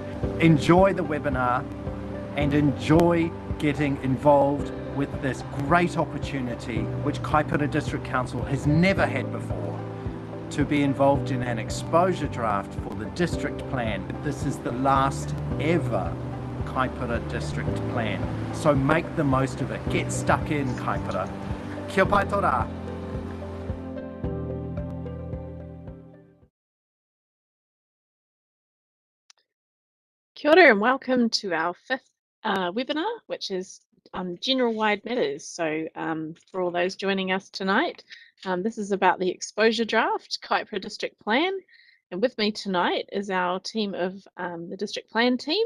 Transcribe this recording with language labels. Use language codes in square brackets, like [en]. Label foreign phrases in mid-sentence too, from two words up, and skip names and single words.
[en] Enjoy the webinar and enjoy getting involved with this great opportunity which Kaipara District Council has never had before. to be involved in an exposure draft for the district plan. This is the last ever Kaipara district plan. So make the most of it. Get stuck in, Kaipara. [mi] Kia pai tō rā. Kia ora [en] and welcome to our fifth webinar, which is general wide matters. So for all those joining us tonight, this is about the exposure draft, Kaipara District Plan. And with me tonight is our team of the district plan team.